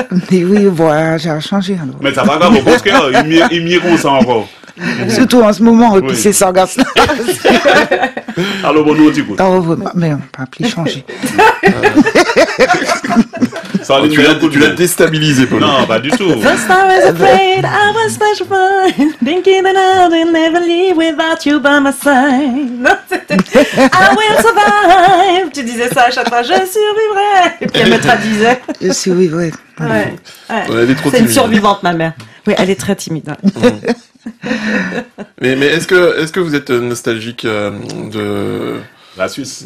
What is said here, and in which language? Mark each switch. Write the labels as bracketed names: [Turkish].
[French] Mais oui, voilà, j'ai changé alors. Mais ça va grave, parce qu'il est mieux qu'on s'en encore. Surtout en ce moment, et puis c'est sans gaz. Alors, bon, nous, on t'écoute. Mais on ne peut plus changer. Tu l'as déstabilisé, Paul. Non, pas du tout. [English] First I was afraid, I was petrified, thinking that I would never leave without you by my side. [French] Non, c'était I will survive. Tu disais ça à chaque fois, je survivrai. Et puis elle me traduisait. Je survivrai. Ouais. Elle est trop c'est une timide. survivante, ma mère. Oui, elle est très timide. Mais est-ce que vous êtes nostalgique de la Suisse,